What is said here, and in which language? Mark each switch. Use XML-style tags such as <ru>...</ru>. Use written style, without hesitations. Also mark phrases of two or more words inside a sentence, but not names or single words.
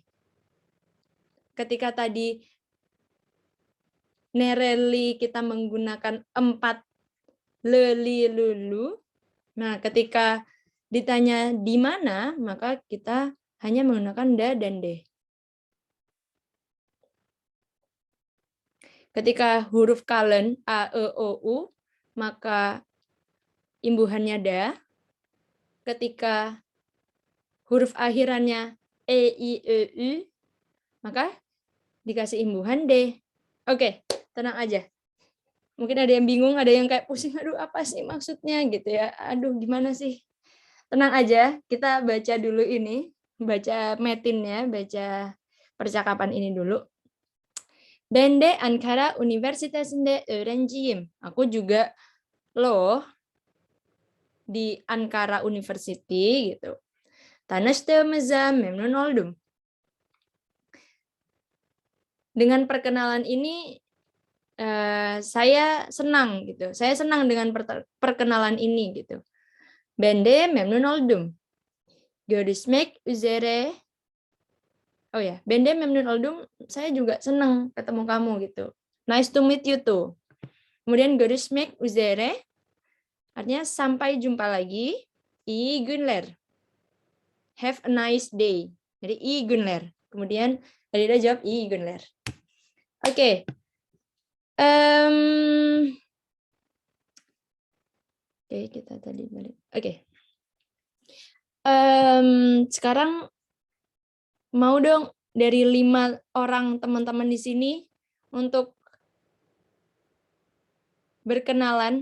<id>Ketika tadi nereli kita menggunakan 4 leli lulu. Nah, ketika ditanya di mana, maka kita hanya menggunakan da dan de. Ketika huruf kalen a, e, o, u, maka imbuhannya da. Ketika huruf akhirannya e, i, e, u, maka dikasih imbuhan d. Oke, tenang aja. Mungkin ada yang bingung, ada yang kayak pusing, aduh apa sih maksudnya gitu ya. Aduh gimana sih. Tenang aja, kita baca dulu ini, baca metinnya, baca percakapan ini dulu.</id> <tr>Ben de Ankara Üniversitesi'nde öğrenciyim.</tr> <id>Aku juga loh di Ankara University gitu.</id> <tr>Tanıştığımıza memnun oldum.</tr> <id>Dengan perkenalan ini saya senang gitu. Saya senang dengan perkenalan ini gitu.</id> <tr>Ben de memnun oldum. Görüşmek üzere. Oh ya, ben de memnun oldum.</tr> <id>Saya juga senang ketemu kamu gitu.</id> <en>Nice to meet you too.</en> <id>Kemudian</id> <tr>görüşmek üzere</tr> <id>artinya sampai jumpa lagi.</id> <tr>İyi günler.</tr> <en>Have a nice day.</en> <id>Jadi</id> <tr>iyi günler.</tr> <id>Kemudian Adida jawab</id> <tr>iyi günler.</tr> <id>Oke. Oke, kita tadi balik. Oke. Sekarang mau dong dari 5 orang teman-teman di sini untuk berkenalan.</id>